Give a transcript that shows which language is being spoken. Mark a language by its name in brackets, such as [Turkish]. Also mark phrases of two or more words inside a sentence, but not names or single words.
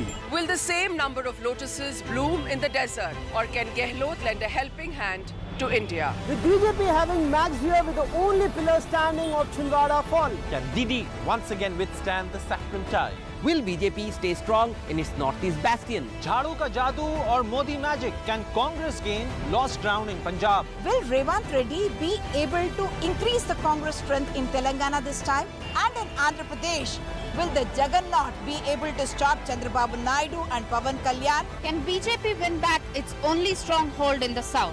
[English] Will the same number of lotuses bloom in the desert, or can Gehlot lend a helping hand to India? With BJP having matched here with the only pillar standing of Chhindwara fall. Can Didi once again withstand the saffron tide? Will BJP stay strong in its northeast bastion? [Hindi] Jhadu ka jadoo [English] or Modi magic? Can Congress gain lost ground in Punjab? Will Revanth Reddy be able to increase the Congress strength in Telangana this time? And in Andhra Pradesh, will the Jagannath be able to stop Chandrababu Naidu and Pawan Kalyan? Can BJP win back its only stronghold in the south?